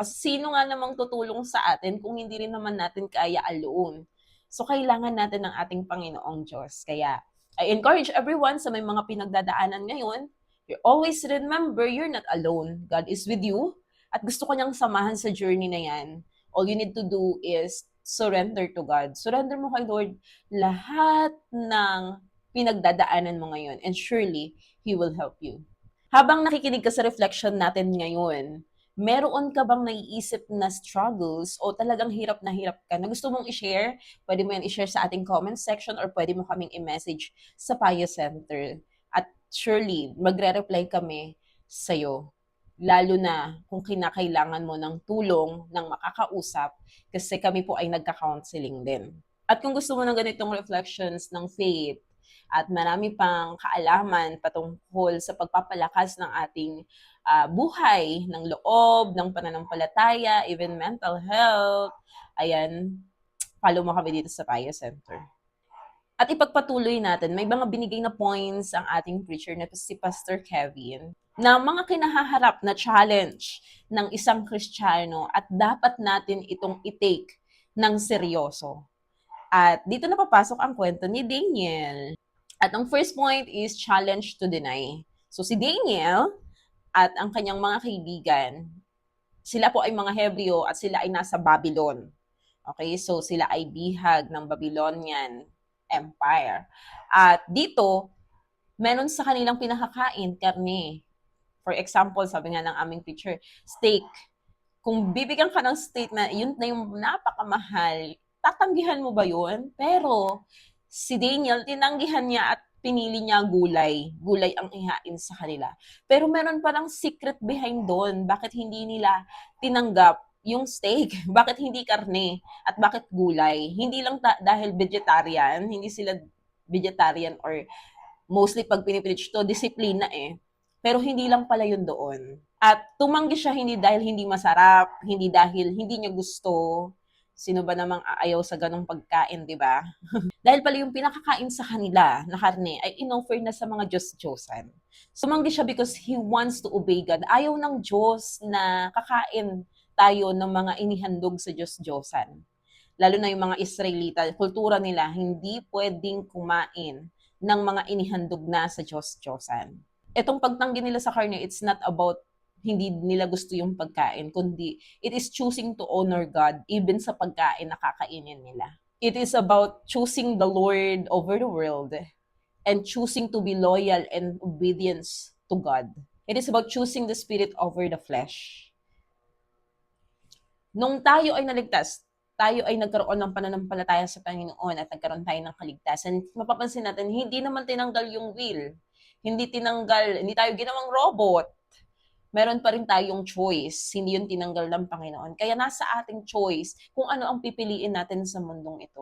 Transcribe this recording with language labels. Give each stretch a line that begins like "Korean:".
Filipino: Kasi sino nga namang tutulong sa atin kung hindi rin naman natin kaya alone? So, kailangan natin ng ating Panginoong Diyos. Kaya,
English: I encourage everyone
Filipino: sa may mga pinagdadaanan ngayon,
English: you always remember you're not alone. God is with you.
Filipino: At gusto ko niyang samahan sa journey na yan.
English: All you need to do is surrender to God.
Filipino: Surrender mo kay Lord lahat ng pinagdadaanan mo ngayon.
English: And surely, He will help you.
Filipino: Habang nakikinig ka sa reflection natin ngayon, meron ka bang naiisip na struggles o talagang hirap ka na gusto mong i-share? Pwede mo yan i-share sa ating comment section or pwede mo kaming i-message sa Payo Center. At surely, magre-reply kami sa'yo. Lalo na kung kinakailangan mo ng tulong ng makakausap kasi kami po ay nagka-counseling din. At kung gusto mo ng ganitong reflections ng faith at marami pang kaalaman patungkol sa pagpapalakas ng ating buhay, ng loob, ng pananampalataya,
English: even mental health,
Filipino: ayan, follow mo kami dito sa Payo Center. At ipagpatuloy natin, may mga binigay na points ang ating preacher na si Pastor Kevin na mga kinahaharap na challenge ng isang Kristiyano at dapat natin itong i-take ng seryoso. At dito na papasok ang kwento ni Daniel. At ang first point is challenge to deny. So si Daniel at ang kanyang mga kaibigan, sila po ay mga Hebreo at sila ay nasa Babylon. Okay, so sila ay bihag ng Babylonian Empire. At dito, meron sa kanilang pinakakain, karne. For example, sabi nga ng aming teacher, steak. Kung bibigyan ka ng steak na yun na yung napakamahal, tatanggihan mo ba yun? Pero si Daniel, tinanggihan niya at pinili niya gulay. Gulay ang ihain sa kanila. Pero meron palang secret behind doon. Bakit hindi nila tinanggap yung steak? Bakit hindi karne? At bakit gulay? Hindi lang dahil vegetarian, hindi sila vegetarian or mostly pag pinipreach to, disiplina eh. Pero hindi lang pala yun doon. At tumanggi siya hindi dahil hindi masarap, hindi dahil hindi niya gusto. Sino ba namang aayaw sa ganong pagkain, di ba? Dahil pala yung pinakakain sa kanila na karne ay inoffer na sa mga Diyos-Diyosan. Sumanggi siya
English: because he wants to obey God.
Filipino: Ayaw ng Diyos na kakain tayo ng mga inihandog sa Diyos-Diyosan. Lalo na yung mga Israelita, kultura nila, hindi pwedeng kumain ng mga inihandog na sa Diyos-Diyosan. Itong pagtanggi nila sa karne,
English: it's not about
Filipino: hindi nila gusto yung pagkain, kundi
English: it is choosing to honor God even
Filipino: sa pagkain na kakainin nila.
English: It is about choosing the Lord over the world and choosing to be loyal and obedience to God. It is about choosing the spirit over the flesh.
Filipino: Nung tayo ay naligtas, tayo ay nagkaroon ng pananampalataya sa Panginoon at nagkaroon tayo ng kaligtasan, mapapansin natin, hindi naman tinanggal yung will. Hindi tayo ginawang robot. Meron pa rin tayong choice. Hindi yun tinanggal ng Panginoon. Kaya nasa ating choice kung ano ang pipiliin natin sa mundong ito.